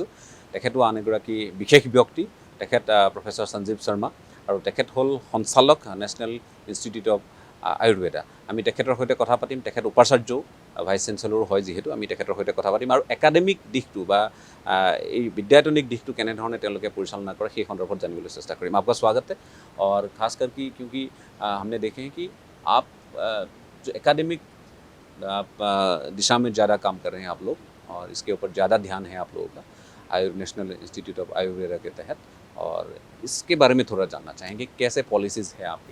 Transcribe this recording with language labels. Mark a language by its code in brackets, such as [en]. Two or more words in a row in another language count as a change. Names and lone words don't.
[as] তেখেতো আন এগৰাকী বিশেষ ব্যক্তি, তেখেত প্ৰফেচৰ সঞ্জীৱ শৰ্মা, আৰু তেখেত হ'ল সঞ্চালক নেশ্যনেল ইনষ্টিটিউট অফ আয়ুৰ্বেদা। আমি তেখেতৰ সৈতে কথা পাতিম। তেখেত উপাচাৰ্যও, [en] vice chancellor [as] হয় যিহেতু, আমি তেখেতৰ সৈতে কথা পাতিম আৰু একাডেমিক দিশটো বা এই বিদ্যায়তনিক দিশটো কেনেধৰণে তেওঁলোকে পৰিচালনা কৰে সেই সন্দৰ্ভত জানিবলৈ চেষ্টা কৰিম। [hi] आपका स्वागत है। और खासकर कि क्योंकि हमने देखे हैं कि आप जो एकेडमिक दिशा में ज़्यादा काम कर रहे हैं आप लोग, और इसके ऊपर ज़्यादा ध्यान है आप लोगों का नेशनल इंस्टीट्यूट ऑफ आयुर्वेदा के तहत, और इसके बारे में थोड़ा जानना चाहेंगे कैसे पॉलिसीज़ है आपके।